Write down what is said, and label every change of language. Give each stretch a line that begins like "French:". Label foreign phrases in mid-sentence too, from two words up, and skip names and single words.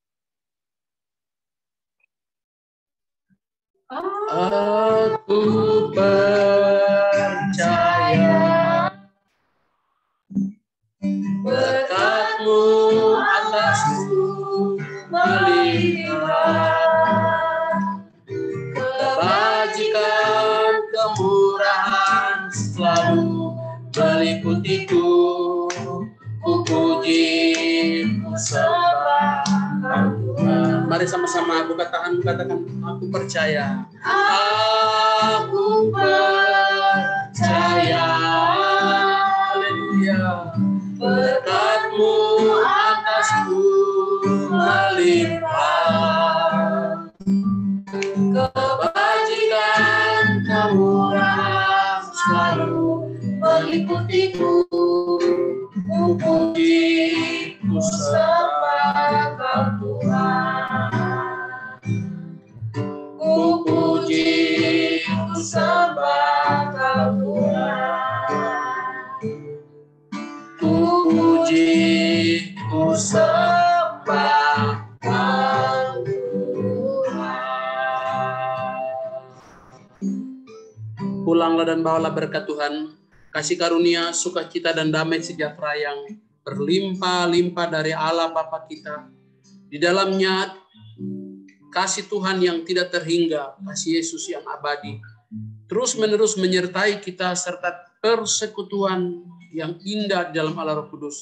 Indonesian: Aku percaya berkat-Mu atasku melihat, kebajikan kemurahan selalu meliputiku. Ku puji, ku sembah Tuhan. Mari sama-sama aku katakan, aku percaya. Aku percaya. Haleluya. Berkat-Mu atasku melimpah, kebajikan kemurahan selalu meliputiku. Ku puji, ku sembah Tuhan. Ku puji, ku sembah Tuhan. Ku puji, ku sembah Tuhan. Pulanglah dan bawalah berkat Tuhan, kasih karunia, sukacita, dan damai sejahtera yang berlimpah-limpah dari Allah Bapa kita. Di dalamnya kasih Tuhan yang tidak terhingga, kasih Yesus yang abadi, terus-menerus menyertai kita serta persekutuan yang indah di dalam Allah Roh Kudus.